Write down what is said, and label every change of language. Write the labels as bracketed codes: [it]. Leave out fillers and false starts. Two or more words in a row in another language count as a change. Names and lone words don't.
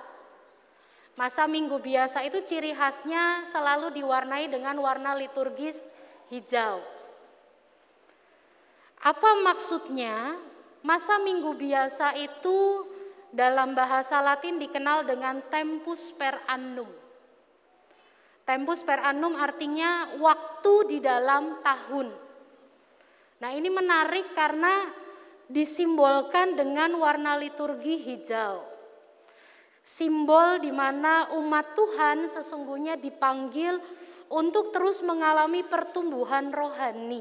[id] Masa minggu biasa itu ciri khasnya selalu diwarnai dengan warna liturgis hijau. Apa maksudnya? Masa minggu biasa itu dalam bahasa Latin dikenal dengan [la] tempus per annum. Tempus per annum [id] artinya waktu di dalam tahun. Nah ini menarik karena disimbolkan dengan warna liturgi hijau. Simbol di mana umat Tuhan sesungguhnya dipanggil untuk terus mengalami pertumbuhan rohani.